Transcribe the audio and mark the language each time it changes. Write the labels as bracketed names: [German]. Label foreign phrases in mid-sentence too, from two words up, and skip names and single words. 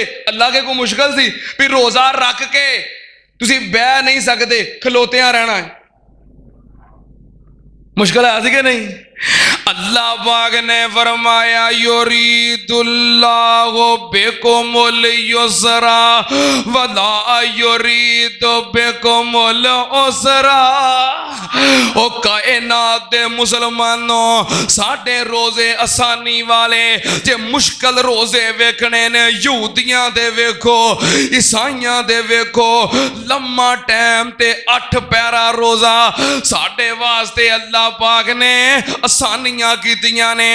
[Punjabi] اللہ کے کوئی مشکل سی بھی روزہ رکھ کے تسیں بہہ نہیں سکدے کھلوتیاں رہنا ہے? مشکل ہے سی کہ نہیں؟ اللہ پاک نے فرمایا [Arabic] يريد الله بكم اليسر ولا يريد بكم العسر. [Punjabi] او کائنات دے مسلمانو ساڈے روزے آسانی والے جے مشکل روزے ویکھنے نے یہودیاں دے ویکھو عیسائیاں دے ویکھو لما ٹائم تے 8 پہرا روزہ ساڈے واسطے اللہ پاک نے آسانیاں کیتیاں نے.